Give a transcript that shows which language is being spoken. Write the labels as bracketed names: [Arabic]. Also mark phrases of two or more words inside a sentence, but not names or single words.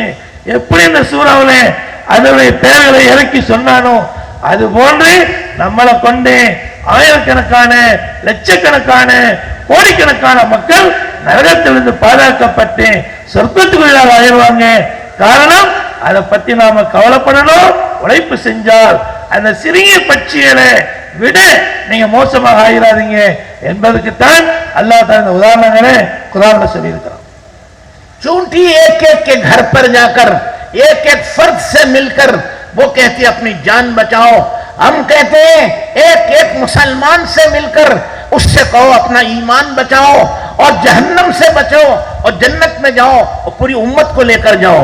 [Tamil] எப்படி இந்த சூறாவுல அதனுடைய பெயர்களை இறக்கி சொன்னானோ அது போன்று நம்மளை கொண்டு ஆயிரக்கணக்கான, லட்சக்கணக்கான, கோடிக்கணக்கான மக்கள் நரகத்திலிருந்து பாதுகாக்கப்பட்டு சொர்க்கத்துக்குள்ளாக ஆயிடுவாங்க. காரணம், அதை பத்தி நாம கவலைப்படணும். உழைப்பு செஞ்சால் அந்த சிறிய பட்சிகளை விட நீங்க மோசமாக ஆகிறாதீங்க என்பதுக்குத்தான் [Arabic] الله تعالى [Tamil] உதாரணங்களை குர்ஆன்ல சொல்லி இருக்கிறான். [Hindi] चूंकि एक एक के घर पर जाकर एक एक फर्द से मिलकर वो कहती अपनी जान बचाओ, हम कहते हैं एक एक मुसलमान से मिलकर उससे कहो अपना ईमान बचाओ और जहन्नम से बचो और जन्नत में जाओ और पूरी उम्मत को लेकर जाओ।